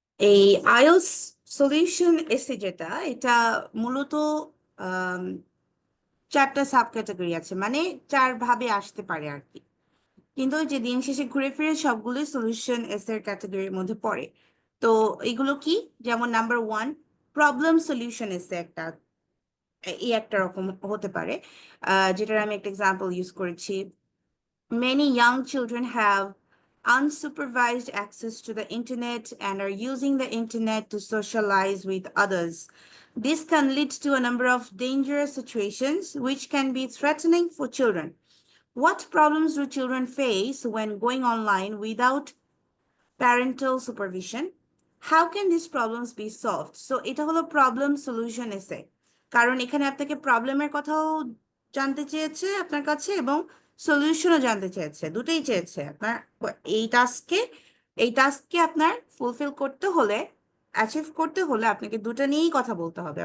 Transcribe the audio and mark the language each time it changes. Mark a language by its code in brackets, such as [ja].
[bn] এই IELTS solution এসে যেটা, এটা মূলত আম, চারটা সাব ক্যাটাগরি আছে, মানে চার ভাবে আসতে পারে আর কি। কিন্তু ওই যে দিন শেষে ঘুরে ফিরে সবগুলোই সলিউশন এসের ক্যাটাগরির মধ্যে পড়ে। তো এগুলো কি? যেমন নাম্বার ওয়ান, প্রবলেম সলিউশন এসে একটা, এই একটা রকম হতে পারে, যেটার আমি একটা এক্সাম্পল ইউজ করেছি। [en] Many young children have unsupervised access to the internet and are using the internet to socialize with others. This can lead to a number of dangerous situations which can be threatening for children. What problems do children face when going online without parental supervision? How can these problems be solved? [bn] So এটা হলো problem solution এসে, কারণ এখানে আপনাকে প্রবলেমের কথাও জানতে চেয়েছে আপনার কাছে এবং সলিউশনও জানতে চেয়েছে, দুটোই চেয়েছে আপনার। এই টাস্ককে এই টাস্ককে আপনার ফুলফিল করতে হলে, অ্যাচিভ করতে হলে আপনাকে দুটো নিয়েই কথা বলতে হবে।